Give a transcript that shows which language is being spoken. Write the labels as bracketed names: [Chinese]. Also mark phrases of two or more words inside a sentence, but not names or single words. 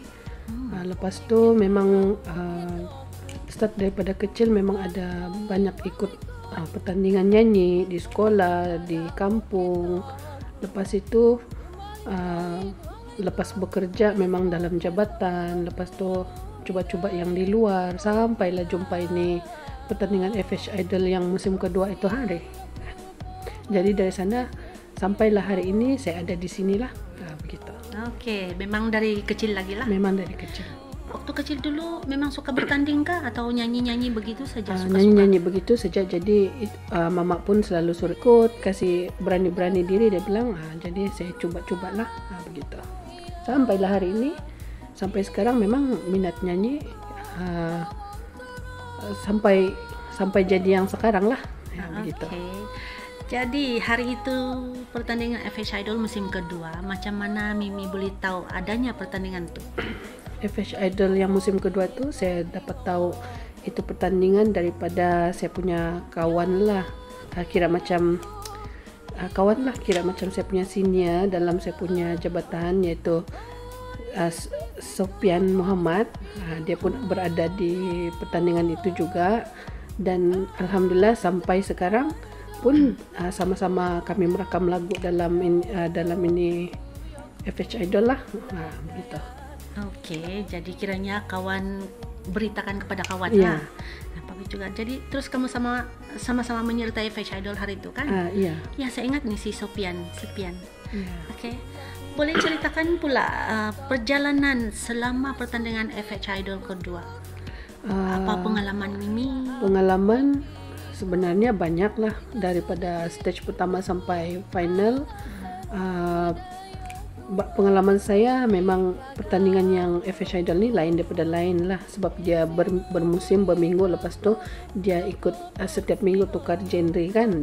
[Malay] Lepas tu memang start daripada kecil memang ada banyak ikut pertandingan nyanyi di sekolah, di kampung. Lepas itu lepas bekerja memang dalam jabatan. Lepas tu cuba-cuba yang di luar sampailah jumpa ini pertandingan FH Idol yang musim kedua itu hari. Jadi dari sana sampailah hari ini saya ada di sinilah. Begitu. Oke, memang dari kecil lagi lah. Memang dari kecil. Waktu kecil dulu memang suka bertanding kah atau nyanyi-nyanyi begitu saja? Nyanyi-nyanyi begitu saja. Jadi mama pun selalu suruh ikut, kasih berani-berani diri. Dia bilang, jadi saya coba-cobalah. Begitu. Sampailah hari ini, sampai sekarang memang minat nyanyi sampai jadi yang sekarang lah. Begitu. Jadi hari itu pertandingan FH Idol musim kedua, macam mana Mimi boleh tahu adanya pertandingan itu? FH Idol yang musim kedua tuh saya dapat tahu itu pertandingan daripada saya punya kawan lah, kira macam kawan lah, kira macam saya punya senior dalam saya punya jabatan, yaitu Sofian Muhammad. Dia pun berada di pertandingan itu juga, dan alhamdulillah sampai sekarang pun sama-sama kami merakam lagu dalam ini FH Idol lah, begitu. Oke, jadi kiranya kawan beritakan kepada kawan Iya. lah. Nah, bagus juga. Jadi terus kamu sama-sama menyertai FH Idol hari itu kan? Iya. Ya, saya ingat nih si Sofian. Iya. Oke. Boleh ceritakan pula perjalanan selama pertandingan FH Idol kedua. Apa pengalaman Mimi? Pengalaman sebenarnya banyak lah, daripada stage pertama sampai final. Pengalaman saya memang pertandingan yang FH Idol ni lain daripada lain lah, sebab dia bermusim, berminggu, lepas tu dia ikut setiap minggu tukar genre kan.